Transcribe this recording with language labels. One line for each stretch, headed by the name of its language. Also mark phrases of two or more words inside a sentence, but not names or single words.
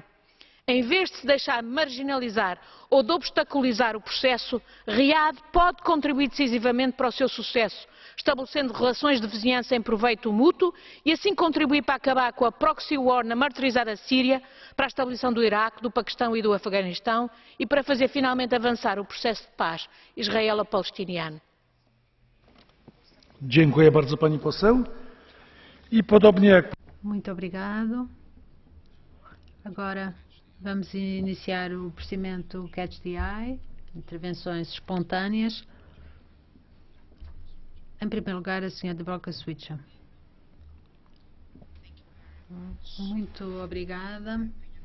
Portuguese: Em vez de se deixar marginalizar ou de obstaculizar o processo, Riad pode contribuir decisivamente para o seu sucesso, estabelecendo relações de vizinhança em proveito mútuo e assim contribuir para acabar com a
English: proxy war
Portuguese: na martirizada Síria, para a estabilização do Iraque, do Paquistão e do Afeganistão e para fazer finalmente avançar o processo de paz israelo-palestiniano.
Polish: Dziękuję bardzo pani poseł. I podobnie jak...
Portuguese: Muito obrigado. Agora vamos iniciar o procedimento
English: Catch the Eye,
Portuguese: intervenções espontâneas. Em primeiro lugar, a senhora Dubravka Šuica. Muito obrigada.